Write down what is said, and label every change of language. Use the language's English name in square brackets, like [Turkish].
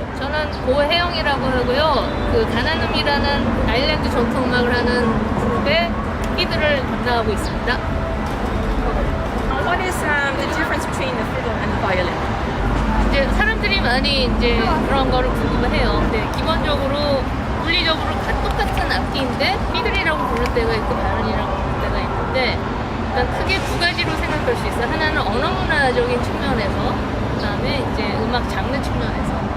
[Korean] 저는 고혜영이라고 하고요. 그 가나눔이라는 아일랜드 전통 음악을 하는 그룹의 피드를 담당하고 있습니다. [English] What is the difference between the fiddle and the violin? [Korean] 이제 사람들이 많이 이제 그런 거를 궁금해해요. 근데 기본적으로 물리적으로 똑같은 악기인데 피들이라고 부를 때가 있고 바이올린이라고 부를 때가 있는데 일단 크게 두 가지로 생각할 수 있어요. 하나는 언어 문화적인 측면에서, 그다음에 이제 음악 장르 측면에서.